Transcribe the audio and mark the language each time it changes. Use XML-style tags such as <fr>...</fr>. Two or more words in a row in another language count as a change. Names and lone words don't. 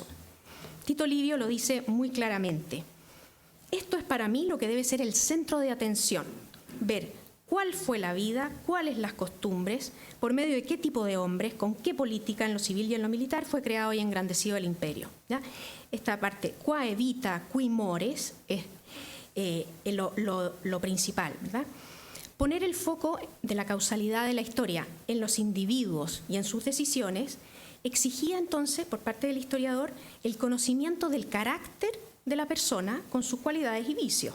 <es>Tito Livio lo dice muy claramente: esto es para mí lo que debe ser el centro de atención, ver cuál fue la vida, cuáles las costumbres, por medio de qué tipo de hombres, con qué política en lo civil y en lo militar fue creado y engrandecido el imperio, ¿ya? Esta parte,</es> <la>qua vita, qui mores,</la> <es>es lo principal, ¿verdad? Poner el foco de la causalidad de la historia en los individuos y en sus decisiones exigía entonces, por parte del historiador, el conocimiento del carácter de la persona con sus cualidades y vicios.</es>